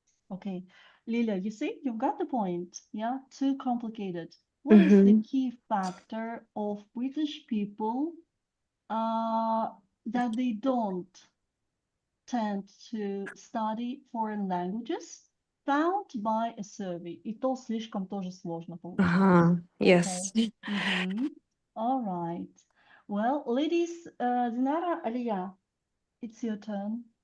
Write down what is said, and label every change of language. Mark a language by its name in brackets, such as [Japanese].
[English] Okay, Lilia, you see, you've got the point. Yeah, too complicated. What is the key factor of British people that they don't tend to study foreign languages? Found by a survey. [Russian] И то слишком тоже сложно получается. [English] Yes. Okay. All right. Well, ladies, Dinara, Aliya, it's your turn.